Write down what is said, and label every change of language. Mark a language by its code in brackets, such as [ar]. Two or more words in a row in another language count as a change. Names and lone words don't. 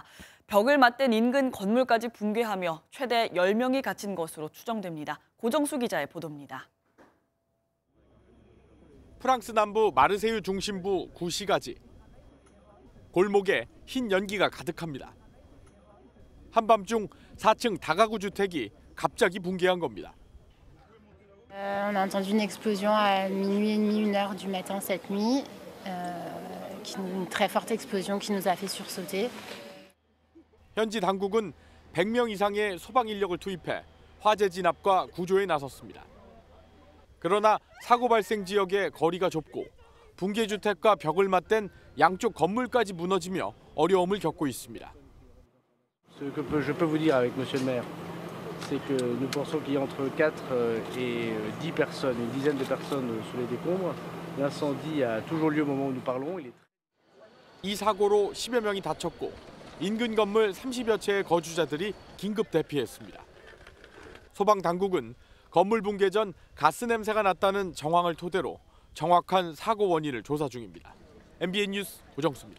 [ko] 벽을 맞댄 인근 건물까지 붕괴하며 최대 10명이 갇힌 것으로 추정됩니다. 고정수 기자의 보도입니다. 프랑스 남부 마르세유 중심부 구시가지. 골목에 흰 연기가 가득합니다. 한밤중 4층 다가구 주택이 갑자기 붕괴한 겁니다. [fr] On a entendu une explosion à minuit et demi, 1h du matin cette nuit, une très forte explosion qui nous a fait sursauter. [ko] 현지 당국은 100명 이상의 소방 인력을 투입해 화재 진압과 구조에 나섰습니다. 그러나 사고 발생 지역의 거리가 좁고 붕괴 주택과 벽을 맞댄 양쪽 건물까지 무너지며 어려움을 겪고 있습니다. [fr] Ce que je peux vous dire avec Monsieur le Maire, c'est que nous pensons qu'il y a entre 4 et 10 personnes, une dizaine de personnes sous les décombres. L'incendie a toujours lieu au moment où nous parlons. [ko] 이 사고로 10여 명이 다쳤고 인근 건물 30여 채의 거주자들이 긴급 대피했습니다. 소방 당국은 건물 붕괴 전 가스 냄새가 났다는 정황을 토대로 정확한 사고 원인을 조사 중입니다. MBN 뉴스 고정수입니다.